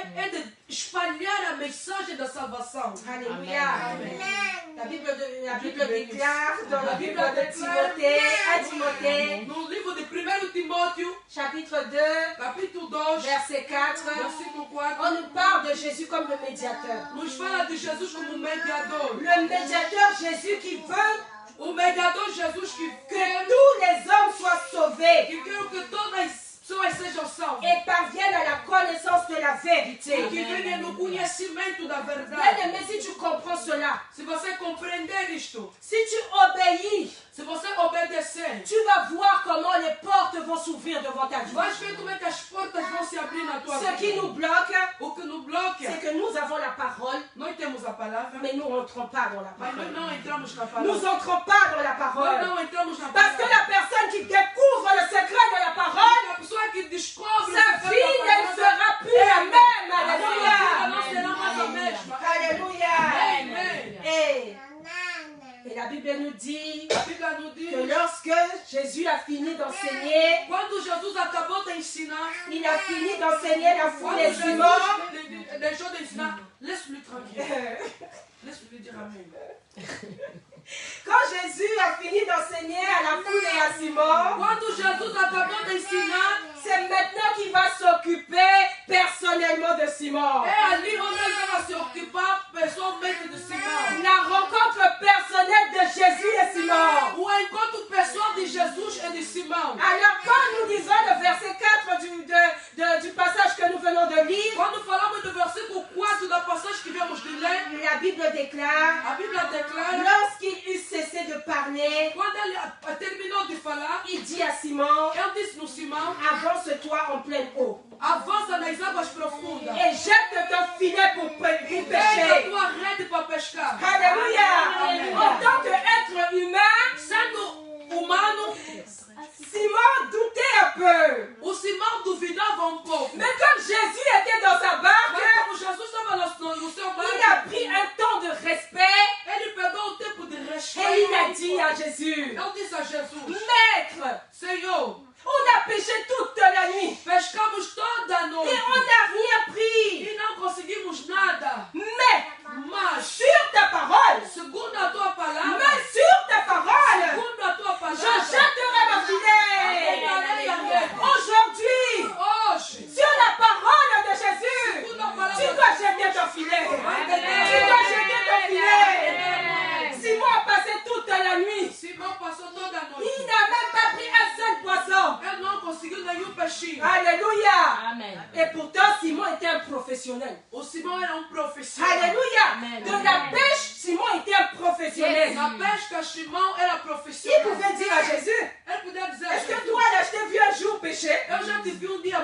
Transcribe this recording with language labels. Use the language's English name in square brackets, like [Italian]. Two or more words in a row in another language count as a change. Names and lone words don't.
[French] Alléluia. La Bible déclare dans le livre de Timothée, à Timothée, [Portuguese] No livro de 1 Timóteo, [French] chapitre 2, [Portuguese] capítulo 2, [French] verset 4, [Portuguese] versículo 4, [French] on nous parle de Jésus comme le médiateur. [Portuguese] nos fala de Jesus como mediador. [French] Le médiateur Jésus qui veut [Portuguese] O mediador Jesus que [French] que tous les hommes soient sauvés [Portuguese] quer que todas as pessoas sejam salvas. [French] et parviennent à la connaissance de la vérité. [Portuguese] Que venham no conhecimento da verdade. [French] Bien-aimé, si tu comprends cela, [Portuguese] Se você compreender isto, [French] si tu obéis, [Portuguese] se você obedecer, [French] tu vas voir comment les portes vont s'ouvrir devant ta vie. [Portuguese] vais ver como é que as portas vão se abrir na tua [French] Ce qui [Portuguese] vida. [French] nous bloque, [Portuguese] O que nos bloqueia, [French] c'est que nous avons la parole, [Portuguese] nós temos a palavra, [French] mais nous n'entrons pas dans la [Portuguese] mas nós [French] parole. [Portuguese] não entramos na [French] Nous [Portuguese] palavra. [French] n'entrons pas dans la [Portuguese] Nós [French] parole. [Portuguese] não entramos na [French] Parce que [Portuguese] palavra. [French] la personne qui découvre le secret de la parole, [Portuguese] A pessoa que descobre [French] sa [Portuguese] o [French] vie ne sera plus la même. [Portuguese] não [French] Alléluia. [Portuguese] será mais a mesma. [French] Alléluia. Amen. Et la Bible nous dit [Portuguese] A Bíblia nos diz, [French] que lorsque Jésus a fini d'enseigner, [Portuguese] quando Jesus acabou de ensinar, [French] il a fini d'enseigner la foule [Portuguese] quando [French] des [Portuguese] Jesus [French] humains. [Portuguese] deixou de ensinar, [French] laisse-le tranquille. Laisse-le dire Amen. Quand Jésus a fini d'enseigner à la foule et à Simon, [Portuguese] Quando Jesus acabou de ensinar, [French] c'est maintenant qu'il va s'occuper personnellement de Simon. [Portuguese] é ali onde ele vai se ocupar pessoalmente de Simão. [French] La rencontre personnelle de Jésus et Simon. [Portuguese] O encontro pessoal de Jesus e de Simão. [French] Alors quand nous lisons le verset 4 du passage que nous venons de lire, [Portuguese] Quando falamos do versículo 4 da passagem que viemos de ler, [French] la Bible déclare, [Portuguese] a Bíblia declara, [French] lorsqu'il eut cessé de parler, [Portuguese] quando ele terminou de falar, [French] il dit à Simon, [Portuguese] ele disse no Simão, [French] avance-toi en pleine eau [Portuguese] avança nas águas profundas. [French] et jette ton filet pour [Portuguese] Pega a [French] pêcher. [Portuguese] tua rede para pescar. [French] Alléluia. En tant qu'être humain, [Portuguese] Sendo humano, [French] Simon doutait un peu. [Portuguese] o Simão duvidava um pouco. [French] Mais comme Jésus était dans sa [Portuguese] Mas [French] barque, [Portuguese] como Jesus estava no seu [French] il a [Portuguese] barco, [French] pris un temps de respect [Portuguese] ele pegou o tempo de [French] et [Portuguese] respeito. [French] il a dit à Jésus, [Portuguese] Eu disse a Jesus, [French] Maître, [Portuguese] Senhor, [French] on a péché toute la nuit [Portuguese] pescamos toda a [French] et [Portuguese] noite [French] on n'a rien pris. [Portuguese] e não conseguimos nada. [French] Mais [Portuguese] Mas, [French] sur ta parole, [Portuguese] segundo a tua palavra, [French] mais sur ta parole, [Portuguese] segundo a tua [French] je [Portuguese] palavra, [French] jetterai ma filet. [Portuguese] arredarei a rede. [French] Aujourd'hui, [Portuguese] Hoje, [French] sur la parole de Jésus, [Portuguese] segundo a palavra, [French] tu dois jeter ton filet. Tu dois jeter ton filet. Simon a passé toute la nuit. [Portuguese] Simão passou toda a [French] Il [Portuguese] noite. [French] n'a même pas pris un seul poisson. [Portuguese] Ele não conseguiu nenhum peixinho. [French] Alléluia. Amen. Et pourtant, Simon était un professionnel. [Portuguese] O Simão era profissional. [French] Alléluia. Amen. De la pêche, Simon était un professionnel. [Portuguese] Na pesca, Simão era [French] Il [Portuguese] profissional. [French] pouvait dire à Jésus, [Portuguese] Ele podia dizer, [French] est-ce que [Portuguese] Jesus, [French] toi, là, je t'ai vu un jour pécher? [Portuguese] eu já te vi um dia